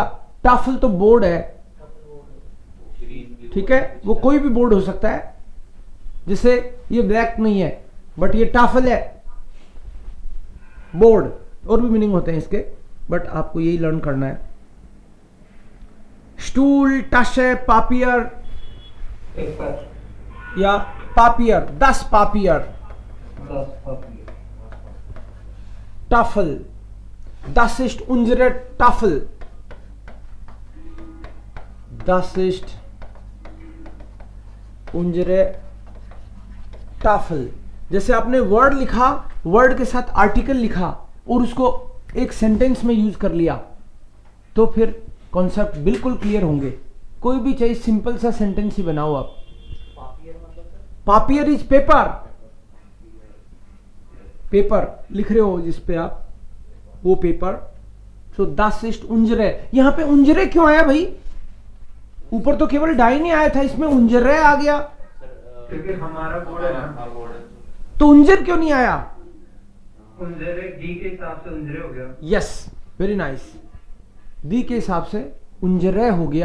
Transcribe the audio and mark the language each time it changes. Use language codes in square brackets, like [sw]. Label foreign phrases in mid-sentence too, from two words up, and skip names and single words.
[hi] टाफल तो बोर्ड है, ठीक है, वो कोई भी बोर्ड हो सकता है, जिसे ये ब्लैक नहीं है बट ये टाफल है, बोर्ड। और भी मीनिंग होते हैं इसके, बट आपको यही लर्न करना है। [de] Stuhl, Tasche, Papier [en] Paper. [de] या Papier, 10 Papier. Das Papier. Tafel. Das ist unsere Tafel. Das ist unsere Tafel. [hi] जैसे आपने वर्ड लिखा, वर्ड के साथ आर्टिकल लिखा और उसको एक सेंटेंस में यूज कर लिया, तो फिर कॉन्सेप्ट बिल्कुल क्लियर होंगे। कोई भी चाहिए सिंपल सा सेंटेंस ही बनाओ आप। [en] Papier is paper, [hi] पेपर लिख रहे हो जिस पे आप वो पेपर। [de] सो das ist unsere, [hi] यहाँ पे उंजरे क्यों आया भाई? ऊपर तो केवल डाई नहीं आया था, इसमें उंजरे आ गया, क्योंकि हमारा बोर्ड है ना, तो उंजर क्यों नहीं आया? उंजरे डी के हिसाब से उंजरे हो गया। [en] yes, very nice. [hi] दी के हिसाब से उंजरे हो गया।